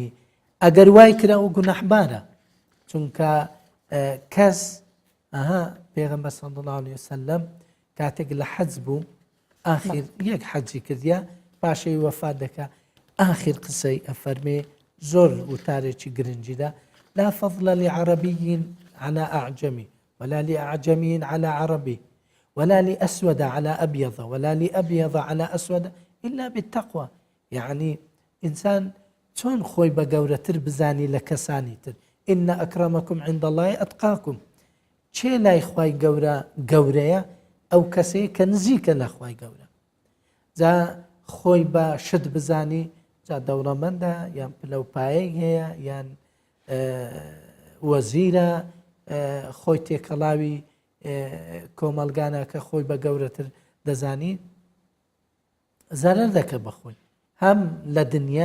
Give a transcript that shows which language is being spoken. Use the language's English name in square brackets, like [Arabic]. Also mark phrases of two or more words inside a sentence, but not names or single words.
[Central Kurdish] ئەگەر وای کرا و گونەحبارە چونکە کەس پێغەمبەر [Arabic] صلی الله علیه وسلم [Central Kurdish] کاتێک لە حەج بوو ئاخر یەک حەجی کردیا پاشەی وەفات دەکا ئاخر قسەی ئەفەرمێ زۆر وتارێکی گرنگیدا [Arabic] لا فضل لعربي على أعجمي ولا لأعجمي على عربي ولا لأسود على أبيض ولا لأبيض على أسود إلا بالتقوى [Central Kurdish] يعني إنسان چۆن خۆی بە گەورەتر بزانی لە کەسانی تر [Arabic] إن أكرمكم عند الله أتقاكم [Central Kurdish] چێ لای خوای گەورەیە ئەو کەسەیە کە نزیکە لە خوای گەورە جا خۆی بە شت بزانی جا دەوڵەمەندە یان پلەپایەک هەیە یان وەزیرە خۆی تێکەڵاوی کۆمەلگانە کە خۆی بە گەورەتر دەزانی زەرەر دەکە بەخۆی هەم لە دنیا